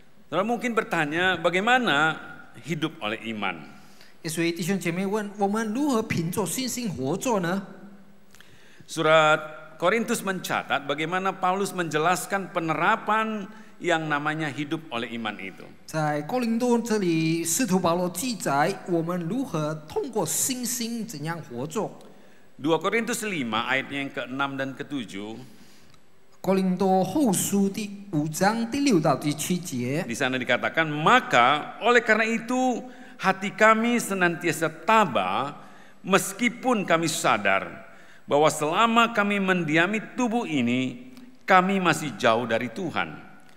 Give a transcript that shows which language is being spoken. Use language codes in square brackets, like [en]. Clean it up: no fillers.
[id] Saudara mungkin bertanya bagaimana hidup oleh iman? [zh] 所以弟兄姐妹问，我们如何凭着信心活着呢？ [id] Surat Korintus mencatat bagaimana Paulus menjelaskan penerapan yang namanya hidup oleh iman itu. [zh] 在哥林多这里，使徒保罗记载我们如何通过信心怎样活着。 [id] 2 Korintus 5 ayatnya yang ke-6 dan ke-7. [zh] 哥林多后书第5章第6到第7节， [id] Di sana dikatakan, maka oleh karena itu hati kami senantiasa tabah meskipun kami sadar bahwa selama kami mendiami tubuh ini, kami masih jauh dari Tuhan.